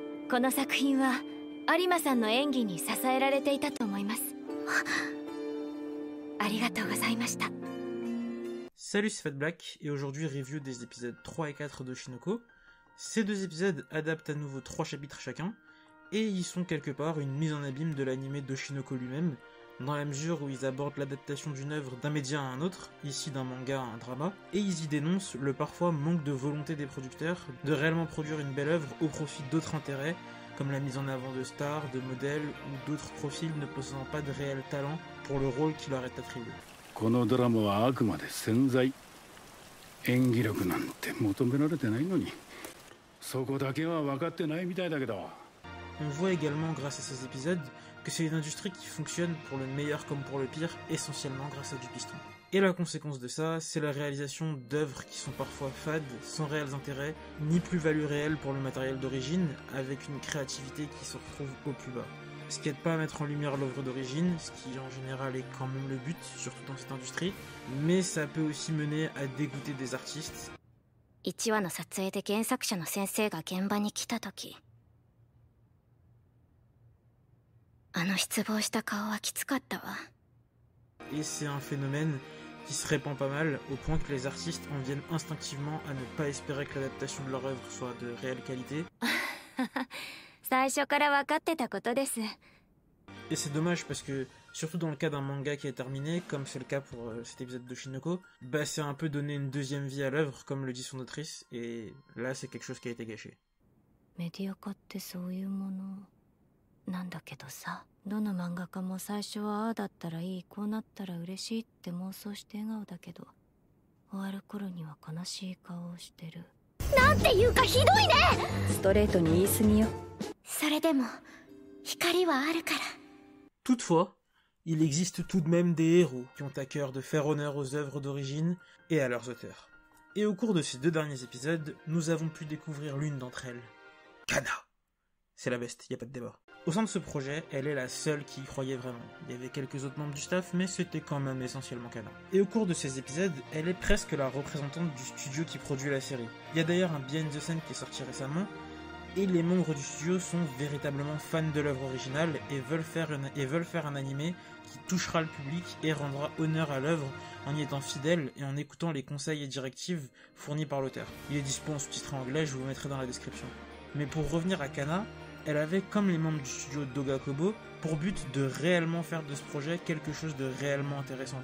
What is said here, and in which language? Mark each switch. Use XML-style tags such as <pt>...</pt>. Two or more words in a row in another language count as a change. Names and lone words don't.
<ja>この作品は有馬さんの演技に支えられていたと思います。ありがとうございました。</ja> <fr>Salut, c'est FatBlack, et aujourd'hui review des épisodes 3 et 4 d'Oshinoko. Ces deux épisodes adaptent à nouveau 3 chapitres chacun, et ils sont quelque part une mise en abîme de l'anime d'Oshinoko lui-même, dans la mesure où ils abordent l'adaptation d'une œuvre d'un média à un autre, ici d'un manga à un drama, et ils y dénoncent le parfois manque de volonté des producteurs de réellement produire une belle œuvre au profit d'autres intérêts, comme la mise en avant de stars, de modèles ou d'autres profils ne possédant pas de réel talent pour le rôle qui leur est attribué.</fr> <ja>このドラマはあくまで潜在演技力なんて求められてないのにそこだけは分かってないみたいだけど</ja> <fr>On voit également grâce à ces épisodes que c'est une industrie qui fonctionne pour le meilleur comme pour le pire, essentiellement grâce à du piston. Et la conséquence de ça, c'est la réalisation d'œuvres qui sont parfois fades, sans réels intérêts, ni plus-value réelle pour le matériel d'origine, avec une créativité qui se retrouve au plus bas. Ce qui aide pas à mettre en lumière l'œuvre d'origine, ce qui en général est quand même le but, surtout dans cette industrie, mais ça peut aussi mener à dégoûter des artistes.</fr> <ja>1 話の撮影で原作者の先生が現場に来た時、あの失望した顔はきつかったわ。</ja> <fr>Et c'est un phénomène qui se répand pas mal, au point que les artistes en viennent instinctivement à ne pas espérer que l'adaptation de leur œuvre soit de réelle qualité.</fr> <ja>最初から分かってたことです。</ja> <fr>Et c'est dommage parce que, surtout dans le cas d'un manga qui est terminé, comme c'est le cas pour cet épisode d'Oshinoko, bah c'est un peu donner une deuxième vie à l'œuvre, comme le dit son autrice, et là c'est quelque chose qui a été gâché.</fr> <ja>メディア化ってそういうものなんだけどさ、どの漫画家も最初はああだったらいい、こうなったら嬉しいって妄想して笑顔だけど、終わる頃には悲しい顔をしてる。なんていうかひどいね。ストレートに言い過ぎよ。それでも光はあるから。</ja> <fr>Toutefois, il existe tout de même des héros qui ont à cœur de faire honneur aux œuvres d'origine et à leurs auteurs. Et au cours de ces 2 derniers épisodes, nous avons pu découvrir l'une d'entre elles, Kana. C'est la best, y a pas de débat. Au sein de ce projet, elle est la seule qui y croyait vraiment. Il y avait quelques autres membres du staff, mais c'était quand même essentiellement Kana. Et au cours de ces épisodes, elle est presque la représentante du studio qui produit la série. Il y a d'ailleurs un</fr> <en>behind the scene</en> <fr>qui est sorti récemment, et les membres du studio sont véritablement fans de l'œuvre originale et veulent faire un animé qui touchera le public et rendra honneur à l'œuvre en y étant fidèle et en écoutant les conseils et directives fournis par l'auteur. Il est dispo en sous-titré anglais, je vous mettrai dans la description. Mais pour revenir à Kana, elle avait, comme les membres du studio Dogakobo, pour but de réellement faire de ce projet quelque chose de réellement intéressant.</fr>